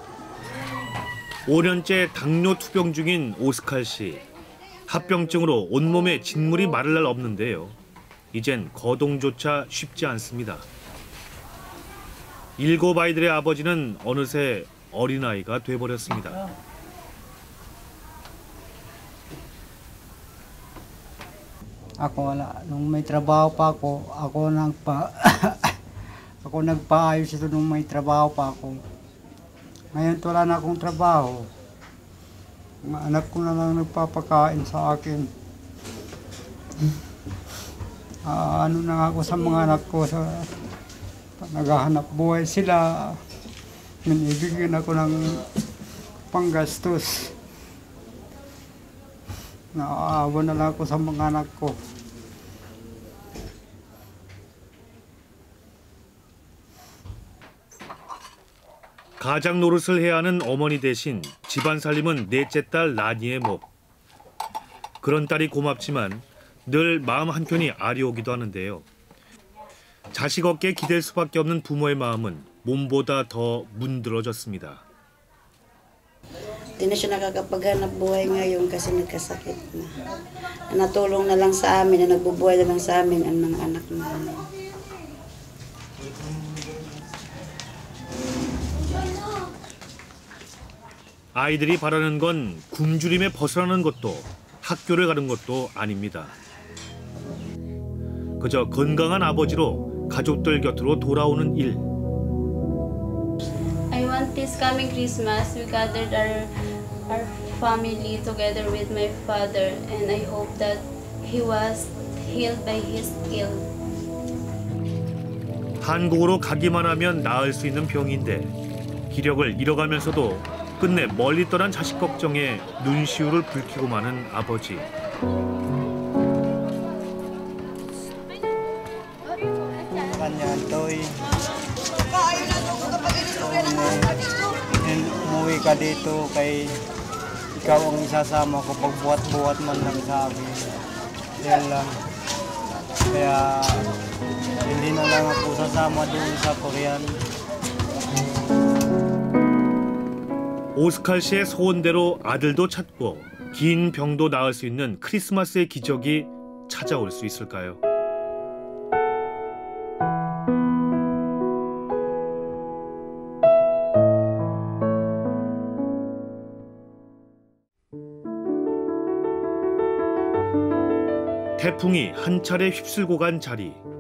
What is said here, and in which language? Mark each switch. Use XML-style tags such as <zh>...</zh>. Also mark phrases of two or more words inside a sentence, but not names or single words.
<ko>5년째 당뇨 투병 중인 오스칼 씨. 합병증으로 온몸에 진물이 마를 날 없는데요. 이젠 거동조차 쉽지 않습니다. 7 아이들의 아버지는 어느새 어린아이가 돼버렸습니다.</ko> <tl>Ako wala. Nung may trabaho pa ako nagpaayos ito nung may trabaho pa ako. Ngayon wala na akong trabaho. Mga anak ko na lang nagpapakain sa akin. ano na ako sa mga anak ko sa naghahanap buhay sila. Ibigyan ako ng panggastos. Naaawa na lang ako sa mga anak ko.</tl> <ko>가장 노릇을 해야 하는 어머니 대신 집안 살림은 넷째 딸 라니의 몫. 그런 딸이 고맙지만 늘 마음 한켠이 아리오기도 하는데요. 자식 어깨에 기댈 수밖에 없는 부모의 마음은 몸보다 더 문드러졌습니다.</ko> <tl>Hindi na siya nakakapaghanap buhay ngayon kasi nagkasakit na. Natulong na lang sa amin, na nagbubuhay na lang sa amin ang mga anak namin.</tl> <ko>아이들이 바라는 건 굶주림에 벗어나는 것도 학교를 가는 것도 아닙니다. 그저 건강한 아버지로 가족들 곁으로 돌아오는 일.</ko> <en>I want this coming Christmas we gathered our family together with my father, and I hope that he was healed by his ill.</en> <ko>한국으로 가기만 하면 나을 수 있는 병인데 기력을 잃어가면서도 끝내 멀리 떠난 자식 걱정에 눈시울을 붉히고 마는 아버지.</ko> <tl>Kanya Toy, umuwi ka dito kay ikaw ang isasama ko pag buhat-buhat man lang sa akin. Yan lang. Kaya hindi na lang ako sasama doon sa Korean.</tl> <ko>오스칼 씨의 소원대로 아들도 찾고 긴 병도 나을 수 있는 크리스마스의 기적이 찾아올 수 있을까요? 태풍이 한 차례 휩쓸고 간 자리.</ko>